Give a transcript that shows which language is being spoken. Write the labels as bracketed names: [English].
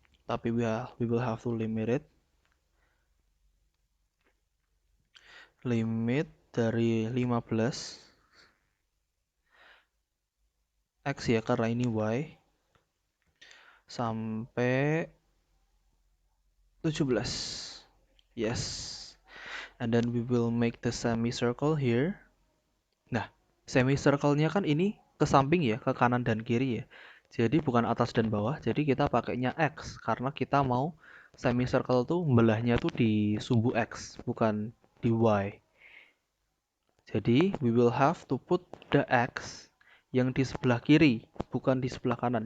[Indonesian] Tapi [English] we will have to limit it. [Indonesian] Limit dari 15 X ya karena ini Y sampai 17. [English] Yes. And then we will make the semicircle here. [Indonesian] Nah, semicircle-nya kan ini ke samping ya, ke kanan dan kiri ya. Jadi bukan atas dan bawah, jadi kita pakainya X karena kita mau semicircle tuh belahnya tuh di sumbu X, bukan di Y. Jadi [English] we will have to put the X [Indonesian] yang di sebelah kiri, bukan di sebelah kanan.